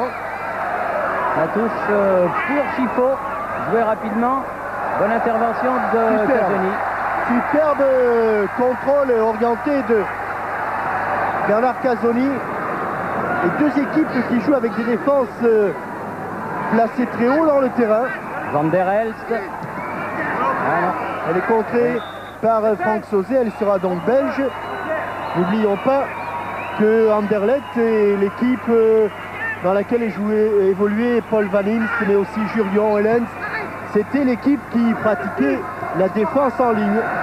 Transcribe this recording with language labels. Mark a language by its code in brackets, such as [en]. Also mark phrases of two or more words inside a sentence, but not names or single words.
[fr] La touche pour Chiffaut, joué rapidement. Bonne intervention de Casoni. Superbe contrôle orienté de Bernard Casoni. Et deux équipes qui jouent avec des défenses placées très haut dans le terrain. Van der Elst. Elle est contrée par Franck Sauzet, elle sera donc belge. N'oublions pas que Anderlecht est l'équipe dans laquelle évoluait Paul Van Imst, mais aussi Jurgen Helens. C'était l'équipe qui pratiquait la défense en ligne.